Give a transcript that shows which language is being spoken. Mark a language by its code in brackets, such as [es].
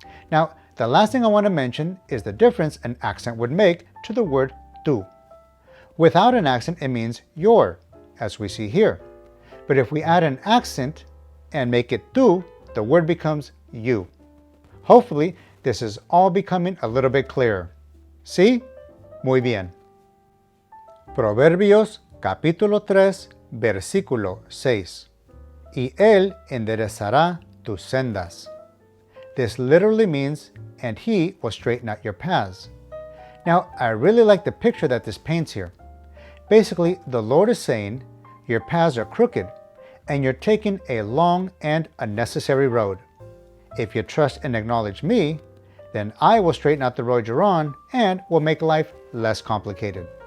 [en] Now, the last thing I want to mention is the difference an accent would make to the word tú. Without an accent, it means your, as we see here. But if we add an accent and make it tú, the word becomes you. Hopefully, this is all becoming a little bit clearer. [es] ¿Sí? Muy bien. Proverbios, capítulo 3, versículo 6. Y él enderezará tus sendas. [en] This literally means, and he will straighten out your paths. Now, I really like the picture that this paints here. Basically, the Lord is saying, your paths are crooked, and you're taking a long and unnecessary road. If you trust and acknowledge me, then I will straighten out the road you're on and will make life less complicated.